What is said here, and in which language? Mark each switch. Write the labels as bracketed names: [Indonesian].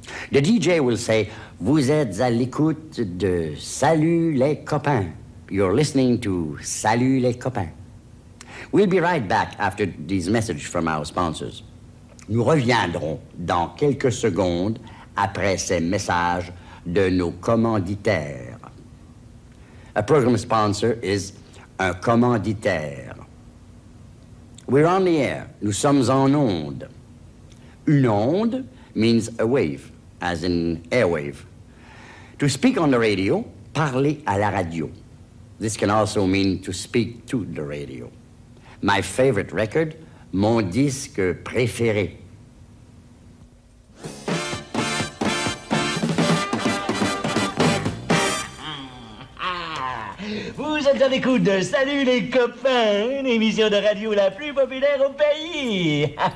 [English] The DJ will say, [French] vous êtes à l'écoute de Salut les copains. [English] You're listening to Salut les copains. We'll be right back after these messages from our sponsors. [French] Nous reviendrons dans quelques secondes après ces messages de nos commanditaires. [English] A program sponsor is un commanditaire. We're on the air. [French] Nous sommes en onde. [English] Une onde means a wave, as in airwave. To speak on the radio, [French] parler à la radio. [English] This can also mean to speak to the radio. My favorite record, [French] mon disque préféré. Vous êtes à l'écoute de Salut les copains, une émission de radio la plus populaire au pays.